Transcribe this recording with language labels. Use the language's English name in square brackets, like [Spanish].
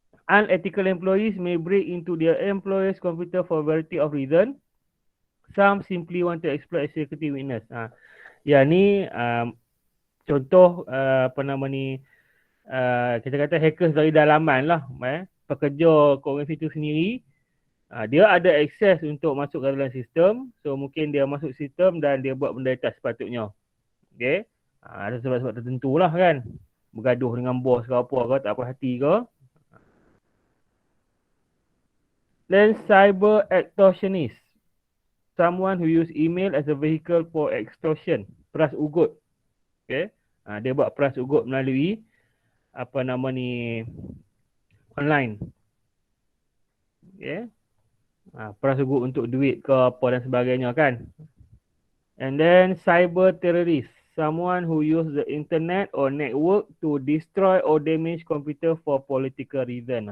[English] Unethical employees may break into their employer's computer for a variety of reasons. Some simply want to exploit a security weakness. [Malay] Yang ni contoh apa nama ni, kita kata hackers dari dalaman lah. Pekerja organisasi itu sendiri, dia ada akses untuk masuk ke dalam sistem. So mungkin dia masuk sistem dan dia buat benda tak sepatutnya. Okay. Ada sebab-sebab tertentu lah kan. Bergaduh dengan bos ke apa ke, tak puas hati ke. [English] Then cyber extortionist. Someone who use email as a vehicle for extortion. [Malay] Peras ugut. Okay. Dia buat peras ugut melalui apa nama ni, online. Okay. Peras ugut untuk duit ke apa dan sebagainya kan. [English] And then cyber terrorist. Someone who use the internet or network to destroy or damage computer for political reason.